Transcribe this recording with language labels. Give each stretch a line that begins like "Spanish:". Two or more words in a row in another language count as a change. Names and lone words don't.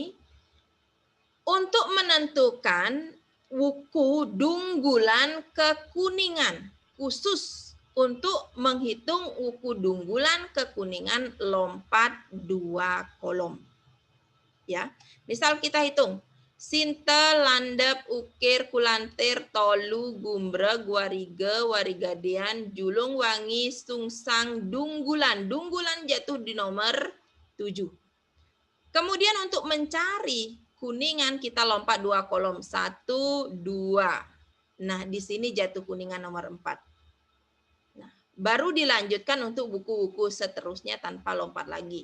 Indonesian: Untuk menentukan wuku dunggulan kekuningan, khusus untuk menghitung wuku dunggulan kekuningan lompat 2 kolom. Ya, misal kita hitung sinte, landep, ukir, kulantir, tolu, gumbreg, warige, warigadian, julung wangi, sungsang, dunggulan. Dunggulan jatuh di nomor 7. Kemudian untuk mencari kuningan kita lompat 2 kolom. 1, 2. Nah, di sini jatuh kuningan nomor 4. Baru dilanjutkan untuk buku-buku seterusnya tanpa lompat lagi.